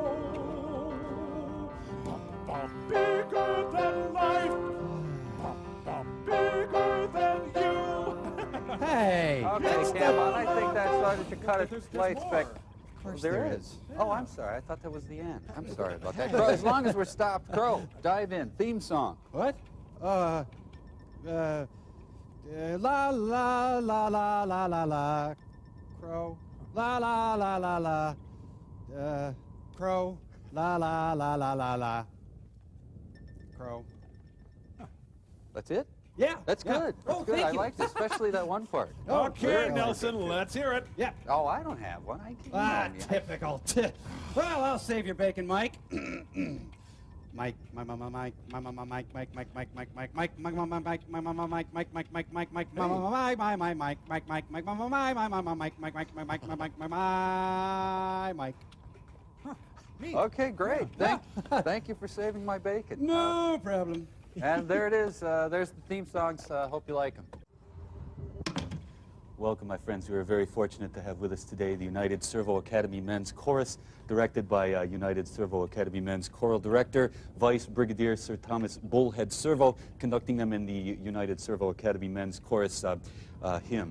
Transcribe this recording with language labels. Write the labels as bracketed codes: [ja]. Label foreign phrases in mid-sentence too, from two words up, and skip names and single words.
[en] Bigger than life. Bigger than you. Hey! Okay, Cam, I think that started to cut its lights back. There is. Oh, I'm sorry. I thought that was the end. I'm sorry about that. Crow, as long as we're stopped, Crow, dive in. Theme song. What? La la la la la la la. Crow. La la la la la. Crow. La la la la la la. Crow. That's it? Yeah. That's good. That's Oh, good. thank I you. liked especially that one part. Okay, Very Nelson, good. let's hear it. Yeah. Oh, I don't have one. I can't. Ah, typical. Well, I'll save your bacon, Mike. Mike, my mama, Mike, my mama, Mike, Mike, Mike, Mike, Mike, Mike, Mike, my mama, Mike, my mama, Mike, Mike, Mike, Mike, Mike, Mike, my mama, my, Mike, Mike, Mike, Mike, mama, my mama, Mike, Mike, Mike, my Mike, my Mike, my Mike. Okay, great. Thank you for saving my bacon. No problem. And there it is. There's the theme songs. Hope you like them. Welcome, my friends. We are very fortunate to have with us today the United Servo Academy Men's Chorus, directed by United Servo Academy Men's Choral Director, Vice Brigadier Sir Thomas Bullhead Servo, conducting them in the United Servo Academy Men's Chorus hymn.